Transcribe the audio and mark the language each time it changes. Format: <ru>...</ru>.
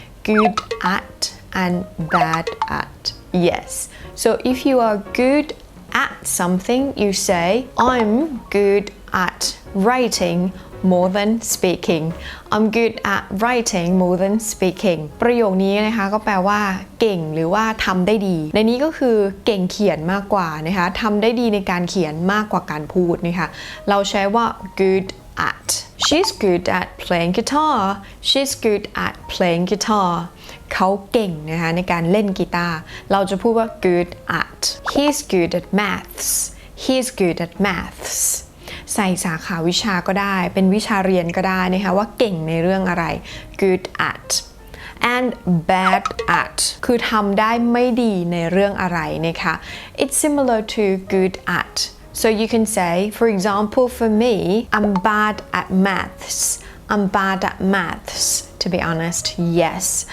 <en>Good at and bad at. Yes. So if you are good at something, you say I'm good at writing more than speaking. I'm good at writing more than speaking.</en> <th>ประโยคนี้นะคะก็แปลว่าเก่งหรือว่าทำได้ดีในนี้ก็คือเก่งเขียนมากกว่านะคะทำได้ดีในการเขียนมากกว่าการพูดนะคะเราใช้ว่า good at.</th> <en>She's good at playing guitar. She's good at playing guitar.</en> <th>เขาเก่งนะคะในการเล่นกีตาร์เราจะพูดว่า good at.</th> <en>He's good at maths. He's good at maths.</en> <th>ใส่สาขาวิชาก็ได้เป็นวิชาเรียนก็ได้นะคะว่าเก่งในเรื่องอะไร good at and bad at คือทำได้ไม่ดีในเรื่องอะไรนะคะ</th> <en>it's similar to good at so you can say for example for me I'm bad at maths I'm bad at maths to be honest yes</en>